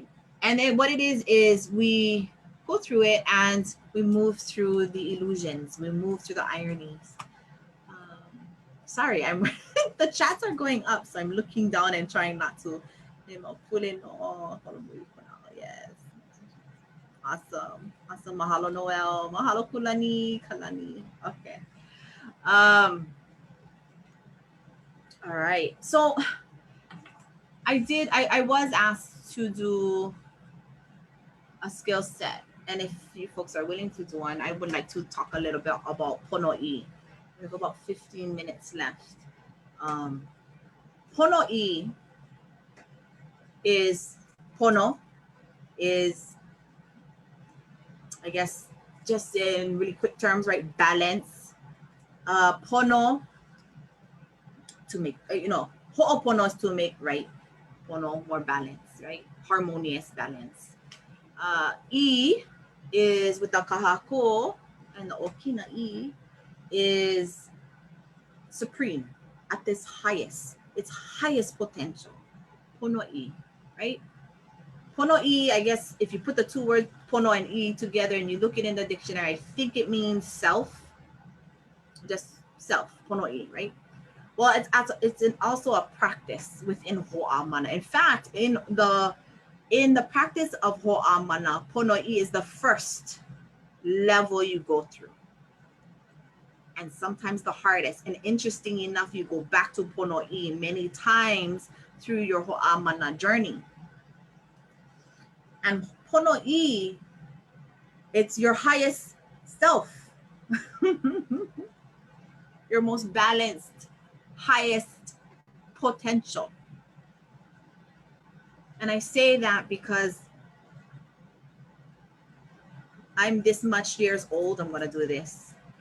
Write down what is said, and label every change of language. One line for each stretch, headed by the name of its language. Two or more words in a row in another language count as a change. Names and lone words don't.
English: And then what it is we go through it and we move through the illusions. We move through the ironies. Sorry, I'm the chats are going up, so I'm looking down and trying not to. Yes. Awesome. Mahalo Noel. Mahalo Kalani. Okay. All right. So I was asked to do a skill set. And if you folks are willing to do one, I would like to talk a little bit about ponoʻī. We have about 15 minutes left. Ponoʻī is, pono is, I guess, just in really quick terms, right? Balance. Pono, to make, ho'opono is to make right. Pono, more balance, right? Harmonious balance. I is with the kahako, and the okina I is supreme, at its highest potential. Ponoʻī, right? Ponoʻī, I guess if you put the two words pono and I together and you look it in the dictionary, I think it means self, just self, ponoʻī, right? Well, it's also a practice within Hoʻā Mana. In fact, in the practice of Hoʻā Mana, ponoʻī is the first level you go through. And sometimes the hardest. And interesting enough, you go back to ponoʻī many times through your Hoʻā Mana journey. And ponoʻī, it's your highest self. Your most balanced, highest potential. And I say that because I'm this much years old, I'm gonna do this.